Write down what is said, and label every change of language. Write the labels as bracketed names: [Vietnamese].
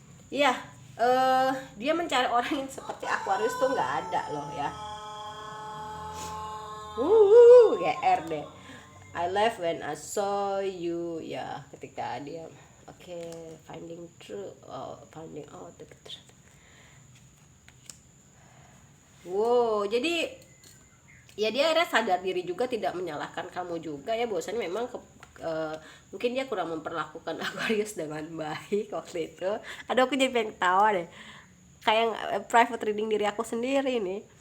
[Indonesian] Iya, dia mencari orang yang seperti Aquarius tuh nggak ada loh ya. GR deh. [English] I left when I saw you ya, [Indonesian] ketika dia [English] finding out the truth. [Indonesian] Jadi ya dia akhirnya sadar diri juga, tidak menyalahkan kamu juga ya, bahwasanya memang mungkin dia kurang memperlakukan Aquarius dengan baik waktu itu. Aduh, aku jadi pengen ketawa deh, kayak private reading diri aku sendiri nih.